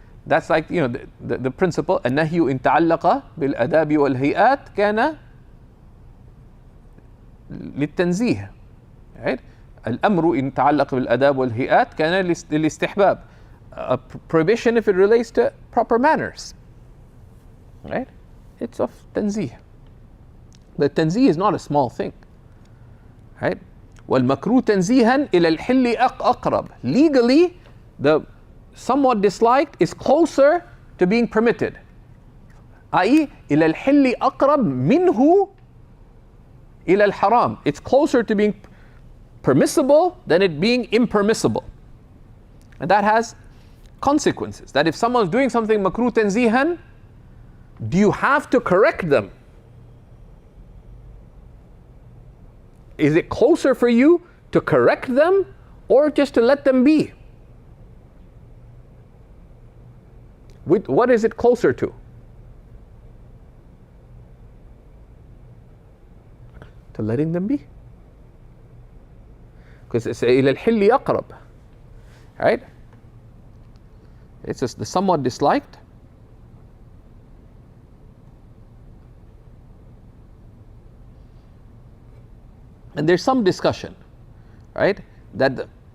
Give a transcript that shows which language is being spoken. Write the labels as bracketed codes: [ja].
[en] That's like the principle [ar] النهي إن تعلق بالآداب والهيئات كان للتنزيه. [en] Right? [ar] الأمر إن تعلق بالآداب والهيئات كان للاستحباب. [en] A prohibition if it relates to proper manners. Right? It's of tanzih. But tanzih is not a small thing. Right? [ar] والمكروه تنزيها إلى الحل أقرب. [en] Legally, the somewhat disliked is closer to being permitted. i.e. [ar] إلى الحل أقرب منه إلى الحرام. [en] It's closer to being permissible than it being impermissible. And that has consequences. That if someone's doing something makruh tanzihan, do you have to correct them? Is it closer for you to correct them or just to let them be? What is it closer to? To letting them be. Because it's [ar] إلى الحل أقرب. [en] Right? It's just the somewhat disliked. And there's some discussion, right? That